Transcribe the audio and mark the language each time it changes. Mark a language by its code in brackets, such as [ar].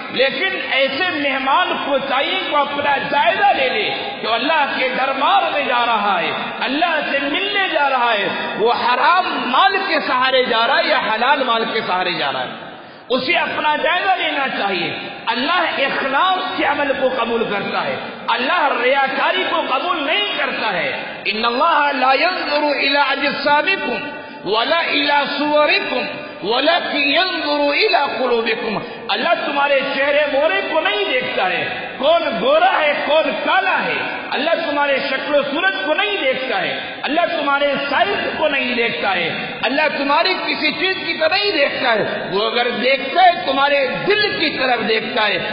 [ur] لیکن ایسے مہمان کو چاہیے کہ اپنا جائزہ لے لے کہ اللہ کے دربار میں جا رہا ہے، اللہ سے ملنے جا رہا ہے، وہ حرام مال کے سہارے جا رہا ہے یا حلال مال کے سہارے جا رہا ہے. اسے اپنا جائزہ لینا چاہیے. اللہ اخلاص کے عمل کو قبول کرتا ہے، اللہ ریاکاری کو قبول نہیں کرتا ہے. [ar] ان اللہ لا ينظر الى اجسامكم ولا الى صوركم ولكن ينظر الى قلوبكم. [ur] اللہ تمہارے چہرے مورے کو نہیں دیکھتا ہے، کون گورا ہے کون کالا ہے. اللہ تمہارے شکل و صورت کو نہیں دیکھتا ہے، اللہ تمہارے سائز کو نہیں دیکھتا ہے، اللہ تمہاری کسی چیز کی طرح نہیں دیکھتا ہے. وہ اگر دیکھتا ہے تمہارے دل کی طرف دیکھتا ہے.